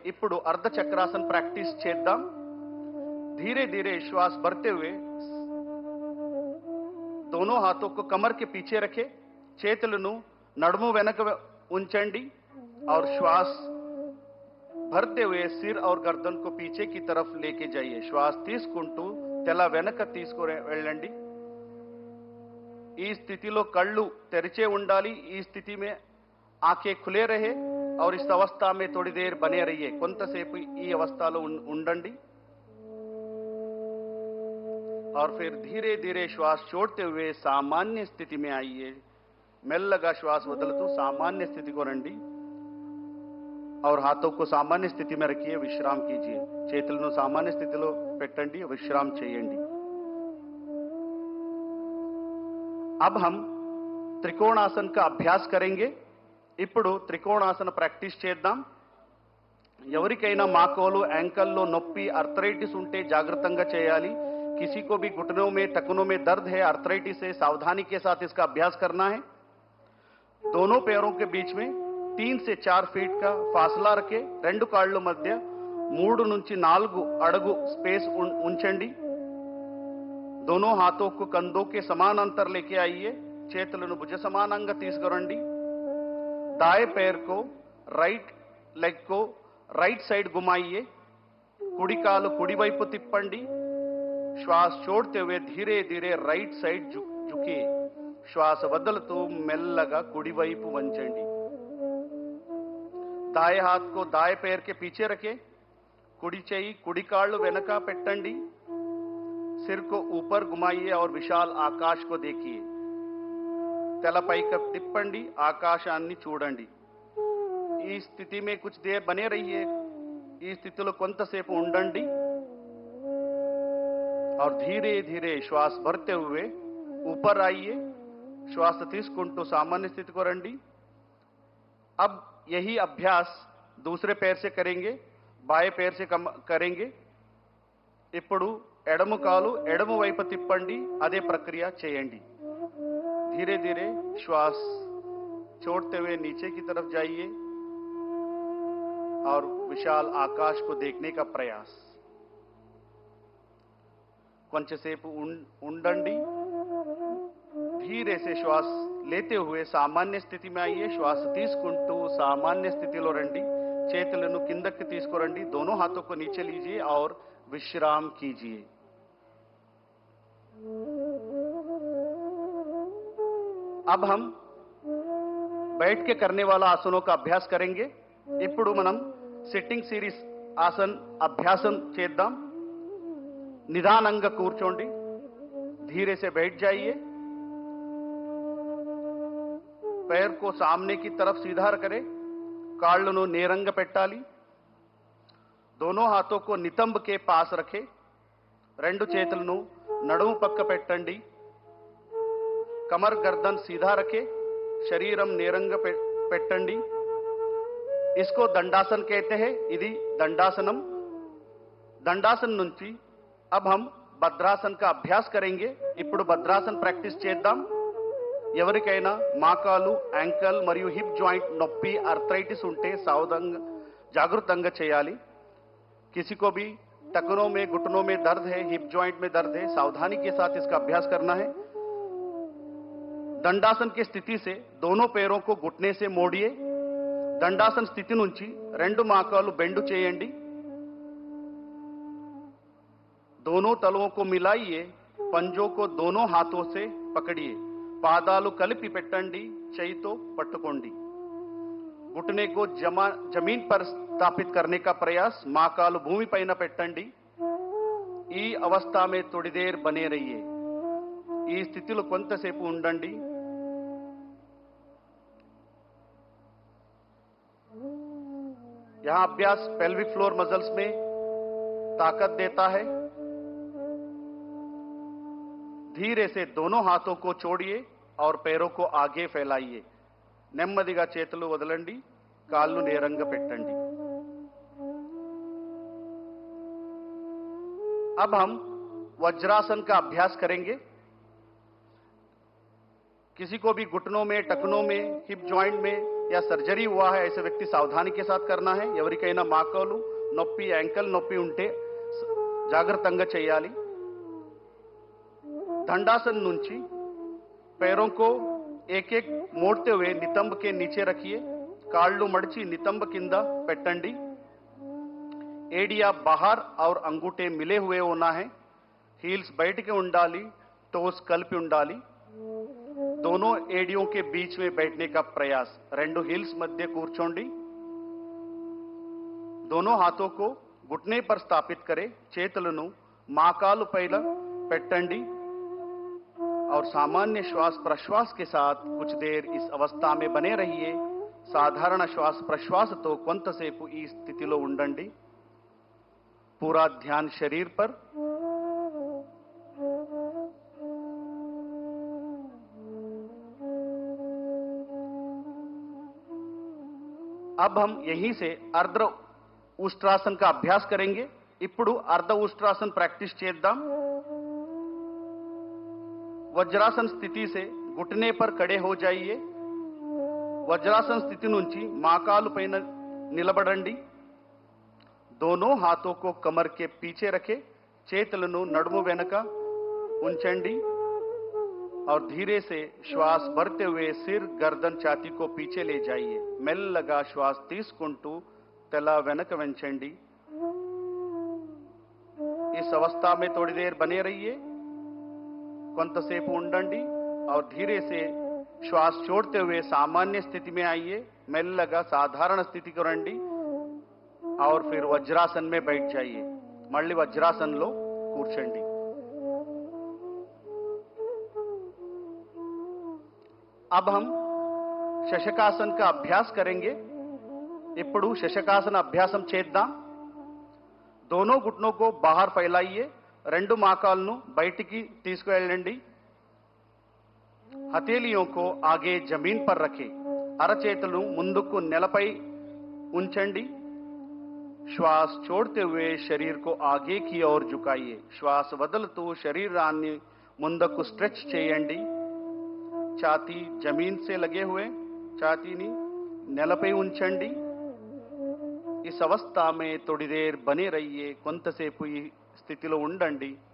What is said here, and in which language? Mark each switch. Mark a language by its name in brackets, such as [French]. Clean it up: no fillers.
[Telugu] ఇప్పుడు अर्ध चक्रासन प्रैक्टिस చేద్దాం. [Hindi] धीरे धीरे श्वास भरते हुए दोनों हाथों को कमर के पीछे रखें. [Telugu] చేతులను నడుము వెనక ఉంచండి [Hindi] और श्वास भरते हुए सिर और गर्दन को पीछे की तरफ लेके जाइए. [Telugu] श्वास తీసుకుంటూ తల వెనక తీసుకొని వెళ్ళండి. ఈ స్థితిలో కళ్ళు తెరిచే ఉండాలి. ఈ స్థితి [Hindi] में आंखें खुले रहे और इस अवस्था में थोड़ी देर बने रहिए. [Telugu] కొంతసేపు ఈ అవస్థలో ఉండండి [Hindi] और फिर धीरे धीरे श्वास छोड़ते हुए सामान्य स्थिति में आइए. [Telugu] మెల్లగా శ్వాస వదులుతూ [Hindi] सामान्य स्थिति को రండి और हाथों को सामान्य स्थिति में रखिए. विश्राम कीजिए. [Telugu] చేతులను सामान्य స్థితిలో పెట్టండి. विश्राम చేయండి. [Hindi] अब हम त्रिकोणासन का अभ्यास करेंगे. [Telugu] ఇప్పుడు త్రికోణాసన ప్రాక్టీస్ చేద్దాం. ఎవరికైనా మోకాలు యాంకల్లో నొప్పి ఆర్థరైటిస్ ఉంటే జాగ్రత్తగా చేయాలి. [Hindi] किसी को भी घुटनों में टखनों में दर्द है, आर्थराइटिस है, सावधानी के साथ इसका अभ्यास करना है. दोनों पैरों के बीच में 3 से 4 फीट का फासला रखें. [Telugu] రెండు కాళ్ళ మధ్య 3 నుంచి 4 అడుగు स्पेस ఉంచండి. [Hindi] दोनों हाथों को कंधों के समानांतर लेके आइए. [Telugu] చేతులను భుజ సమానంగా తీసుకురండి. [Hindi] दाएं पैर को राइट लेग को राइट साइड घुमाइए. [Telugu] కుడి కాలు కుడి వైపు తిప్పండి. [Hindi] श्वास छोड़ते हुए धीरे धीरे राइट साइड झुकिए. [Telugu] श्वास వదులుతూ మెల్లగా కుడి వైపు వంచండి. [Hindi] दाएं हाथ को दाएं पैर के पीछे रखें. [Telugu] కుడి చెయ్యి కుడి కాళ్ళు వెనక పెట్టండి. [Hindi] सिर को ऊपर घुमाइए और विशाल आकाश को देखिए. [Telugu] తల పైకి తిప్పండి, ఆకాశాన్ని చూడండి. ఈ స్థితి [Hindi] में कुछ देर बने रहिए. [Telugu] ఈ స్థితిలో కొంతసేపు ఉండండి [Hindi] और धीरे धीरे श्वास भरते हुए ऊपर आइए. [Telugu] श्वास తీసుకుంటూ सामान्य स्थिति को రండి. [Hindi] अब यही अभ्यास दूसरे पैर से करेंगे, बाएं पैर से करेंगे. [Telugu] ఇప్పుడు ఎడమ కాలు ఎడమ వైపు తిప్పండి, అదే ప్రక్రియ చేయండి. [Hindi] धीरे धीरे श्वास छोड़ते हुए नीचे की तरफ जाइए और विशाल आकाश को देखने का प्रयास. [Telugu] కొంచెంసేపు ఉండండి. [Hindi] धीरे से श्वास लेते हुए सामान्य स्थिति में आइए. [Telugu] श्वास తీసుకుంటూ सामान्य स्थितिలో రండి. చేతులను కిందకి తీసుకురండి. [Hindi] दोनों हाथों को नीचे लीजिए और विश्राम कीजिए. अब हम बैठ के करने वाला आसनों का अभ्यास करेंगे. [Telugu] ఇప్పుడు మనం సిట్టింగ్ సిరీస్ ఆసన్ అభ్యాసం చేద్దాం. నిదానంగా కూర్చోండి. [Hindi] धीरे से बैठ जाइए. पैर को सामने की तरफ सीधा करें. [Telugu] కాళ్ళను నేరంగా పెట్టాలి. [Hindi] दोनों हाथों को नितंब के पास रखें. [Telugu] రెండు చేతులను నడుము పక్క పెట్టండి. [Hindi] कमर गर्दन सीधा रखे. [Telugu] शरीरम నేరంగా పెట్టండి. [Hindi] इसको दंडासन कहते हैं. [Telugu] ఇది दंडासनम. [Hindi] दंडासन నుంచి अब हम భద్రాసన का अभ्यास करेंगे. [Telugu] ఇప్పుడు భద్రాసన ప్రాక్టీస్ చేద్దాం. ఎవరికైనా మోకాలు, యాంకల్ మరియు హిప్ జాయింట్ నొప్పి, आर्थराइटिस ఉంటే సావధానంగా జాగృతంగా చేయాలి. [Hindi] किसी को भी टखनों में, घुटनों में दर्द है, हिप जॉइंट में दर्द है, सावधानी के साथ इसका अभ्यास करना है. दंडासन की स्थिति से दोनों पैरों को घुटने से मोड़िए. [Telugu] दंडासन स्थिति నుంచి రెండు మోకాలు బెండు చేయండి. [Hindi] दोनों तलवों को मिलाइए. पंजों को दोनों हाथों से पकड़िए. [Telugu] పాదాలు కలిపి పెట్టండి. చేయితో పట్టుకోండి. [Hindi] घुटने को जमीन पर स्थापित करने का प्रयास. [Telugu] మోకాలు భూమిపైన పెట్టండి. ఈ అవస్థ [Hindi] में थोड़ी देर बने रहिए. [Telugu] ఈ స్థితిలో కొంతసేపు ఉండండి. [Hindi] यहां अभ्यास पेल्विक फ्लोर मसल्स में ताकत देता है. धीरे से दोनों हाथों को छोड़िए और पैरों को आगे फैलाइए. [Telugu] నెమ్మదిగా చేతులు వదలండి. కాళ్ళు నేరంగా పెట్టండి. [Hindi] अब हम वज्रासन का अभ्यास करेंगे. किसी को भी घुटनों में, टखनों में, हिप जॉइंट में या सर्जरी हुआ है, ऐसे व्यक्ति सावधानी के साथ करना है. [Telugu] ఎవరికైనా మోకాలు నొప్పి, యాంకల్ నొప్పి ఉంటే జాగ్రత్తగా చేయాలి. [Hindi] दंडासन నుంచి पैरों को एक एक मोड़ते हुए नितंब के नीचे रखिए. [Telugu] కాళ్ళు మడిచి నితంబ కింద పెట్టండి. [Hindi] एडिया बाहर और अंगूठे मिले हुए होना है. हील्स बैठ के ఉండాలి. [Telugu] टोस కలిపి ఉండాలి. [Hindi] दोनों एडियों के बीच में बैठने का प्रयास. [Telugu] రెండు हील्स मध्य కూర్చోండి. [Hindi] दोनों हाथों को घुटने पर स्थापित करें. [Telugu] చేతులను మోకాలు పైన పెట్టండి [Hindi] और सामान्य श्वास प्रश्वास के साथ कुछ देर इस अवस्था में बने रहिए. [Telugu] సాధారణ శ్వాస ప్రశ్వాసతో కొంతసేపు ఈ స్థితిలో ఉండండి. [Hindi] पूरा ध्यान शरीर पर. अब हम यहीं से अर्ध उष्ट्रासन का अभ्यास करेंगे. [Telugu] ఇప్పుడు अर्ध उष्ट्रासन प्रैक्टिस చేద్దాం. [Hindi] वज्रासन स्थिति से घुटने पर खड़े हो जाइए. [Telugu] वज्रासन स्थिति నుంచి మోకాలు పైన నిలబడండి. [Hindi] दोनों हाथों को कमर के पीछे रखें. [Telugu] చేతులను నడుము వెనక ఉంచండి [Hindi] और धीरे से श्वास भरते हुए सिर, गर्दन, छाती को पीछे ले जाइए. [Telugu] మెల్లగా श्वास తీసుకుంటూ తల వెనక వంచండి. [Hindi] इस अवस्था में थोड़ी देर बने रहिए. [Telugu] కొంతసేపు ఉండండి [Hindi] और धीरे से श्वास छोड़ते हुए सामान्य स्थिति में आइए. [Telugu] మెల్లగా సాధారణ స్థితికి రండి [Hindi] और फिर वज्रासन में बैठ जाइए. [Telugu] మళ్ళీ వజ్రాసనంలో కూర్చోండి. [Hindi] अब हम శశకాసన్ का अभ्यास करेंगे. [Telugu] ఇప్పుడు శశకాసన అభ్యాసం చేద్దాం. [Hindi] दोनों घुटनों को बाहर फैलाइए. [Telugu] రెండు మోకాళ్ళను బయటికి తీసుకువెళ్ళండి. [Hindi] हथेलियों को आगे जमीन पर रखें. [Telugu] అరచేతులను ముందుకు నేలపై ఉంచండి. [Hindi] श्वास छोड़ते हुए शरीर को आगे की ओर झुकाइए. [Telugu] श्वास వదులుతూ శరీరాన్ని ముందుకు స్ట్రెచ్ చేయండి. ఛాతీ [Hindi] जमीन से लगे हुए [Telugu] ఛాతీని నేలపై ఉంచండి. [Hindi] इस अवस्था में थोड़ी देर बने रहिए. [Telugu] కొంతసేపు ఈ స్థితిలో ఉండండి.